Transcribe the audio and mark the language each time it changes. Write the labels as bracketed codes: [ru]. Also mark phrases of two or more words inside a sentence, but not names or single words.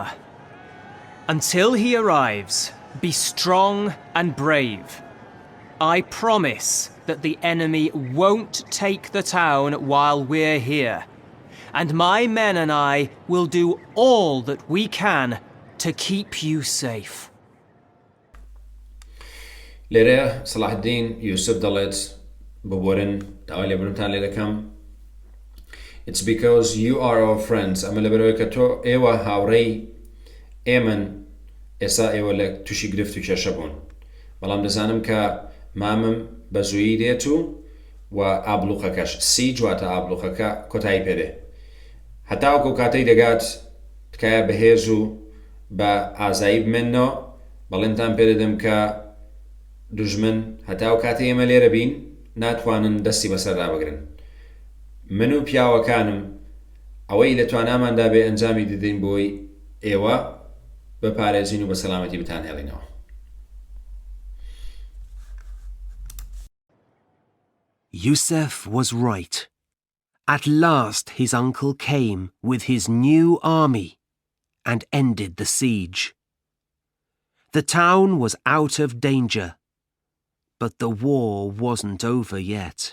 [en] Until he arrives, be strong and brave. I promise that the enemy won't take the town while we're here. And my men and I will do all that we can to keep you safe. [ckb] لێرە سەڵاحەدین یوسف دەڵێت ببوورن داوای لێبوورنتان لێ دەکەم. [en] It's because you are our friends. [ckb] ئەمە لەبەرەوەی کە تۆ ئێوە هاوڕێی ئێمن ئێستا ئێوە لە تووشی گرفت و کێشە بوون. بەڵام دەزانم کە مامم بە زوویی دێت و ئابلوقەکەش سیج واتە ئابلوقەکە کۆتایی پێدێ. هەتاوەکو کاتەی دەگات تکایە بەهێز و بە ئازایی بمێنەوە بەڵێنتان پێدەدەم کە دوژمن هەتاو کاتەی ئێمە لێرە بین ناتوانن دەستی بەسەردا بگرن. من و پیاوەکانم ئەوەی لە تواناماندا بێ ئەنجامی دەدەین بۆی ئێوە بپارێزین و بە سەلامەتی بتان هێڵینەوە. [en] Yusuf was right. At last his uncle came with his new army, and ended the siege. The town was out of danger, but the war wasn't over yet.